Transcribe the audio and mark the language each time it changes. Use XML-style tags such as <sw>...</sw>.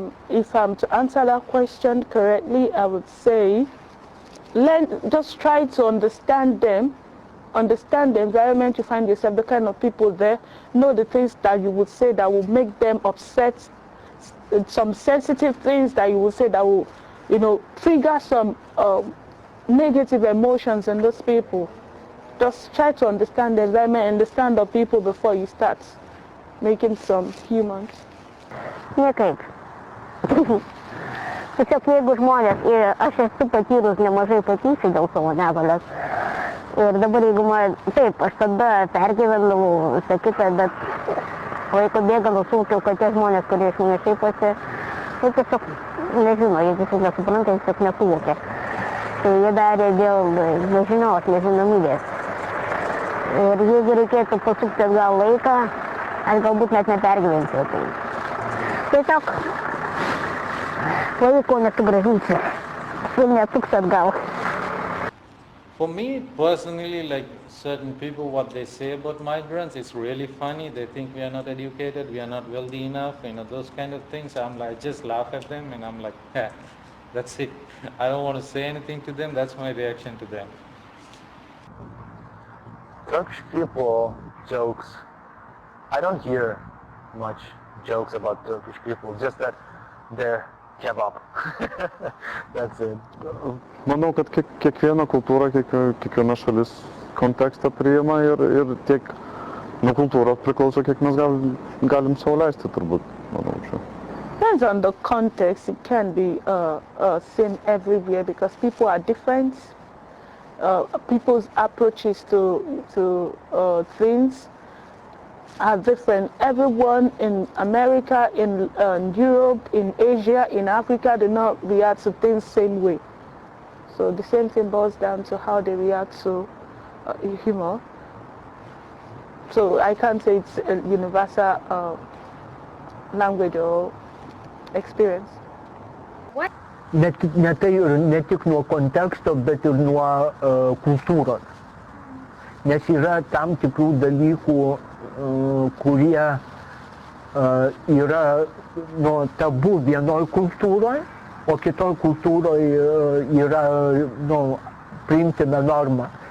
<en>If I'm to answer that question correctly, I would say, just try to understand them, understand the environment you find yourself, the kind of people there, know the things that you would say that will make them upset, some sensitive things that you would say that will, trigger some negative emotions in those people. Just try to understand the environment, understand the people before you start making some humans.</en> <lt>Niekaip. Tiesiog jeigu žmonės, ir aš esu patyrus nemažai patyčių dėl savo negalios. Ir dabar jeigu man, taip, aš tada pergyvendavau visą kitą, bet laiko bėgant suvokiau, kad tie žmonės, kurie iš manęs šaiposi, tai tiesiog nežino, jie tiesiog nesupranta, jie tiesiog nesuvokia. Tai jie darė dėl nežinios, nežinomybės. Ir jeigu reikėtų pasukti atgal laiką, aš galbūt net nepergyvenčiau. Tiesiog laiko nesugrąžinsiu, ir nesuks atgal.</lt> <en>For me personally, like certain people, what they say about migrants, it's really funny. They think we are not educated, we are not wealthy enough, those kind of things. I'm like, just laugh at them and I'm like, yeah, that's it. I don't want to say anything to them, that's my reaction to them. Turkish people jokes, I don't hear much jokes about Turkish people, just that they're kebab. That's it.</en> <lt>Manau, kad kiekviena kultūra, kiekviena šalis kontekstą priima ir tiek nuo kultūros priklauso, kiek mes galim sau leisti, turbūt, manau, čia.</lt> <en>Depends on the context. It can be same everywhere because people are different. People's approaches to things are different. Everyone in America, in Europe, in Asia, in Africa, do not react to things the same way. So the same thing boils down to how they react to humor. So I can't say it's a universal language or experience.</en> <lt>Ne tik nuo konteksto, bet ir nuo kultūros. Nes yra tam tikrų dalykų, kurie yra tabu vienoj kultūroje, o kitoj kultūroje yra priimtina norma.</lt>